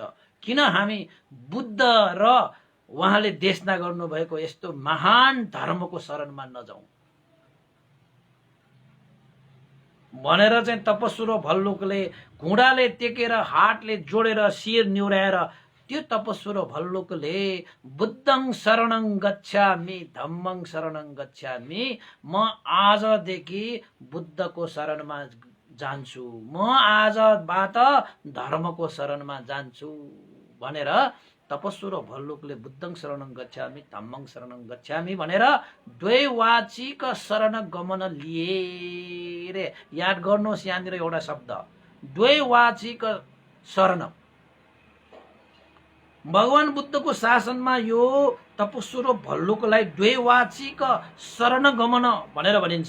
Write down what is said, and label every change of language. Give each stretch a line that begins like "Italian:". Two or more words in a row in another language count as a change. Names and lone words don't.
Nepali: किन हामी बुद्ध र उहाँले देशना गर्नुभएको यस्तो महान धर्मको शरणमा नजाउँ भनेर चाहिँ तपस्सु र भल्लुकले घुँडाले टेकेर हातले जोडेर शिर निहुराएर त्यो तपस्सु र भल्लुकले
Pali: बुद्धं शरणं गच्छामि धम्मं शरणं गच्छामि,
Nepali: म आजदेखि बुद्धको शरणमा जान्छु, म आजबाट धर्मको शरणमा जान्छु भनेर तपस्सु र भल्लुकले
Pali: बुद्धं शरणं गच्छामि धम्मं शरणं गच्छामि
Nepali: भनेर द्वैवाचिक शरण गमन लिए रे। याद गर्नुहोस् यहाँनिर एउटा शब्द द्वैवाचिक शरण। भगवान बुद्धको शासनमा यो तपस्सु र भल्लुकलाई द्वैवाचिक शरण गमन भनेर भनिन्छ।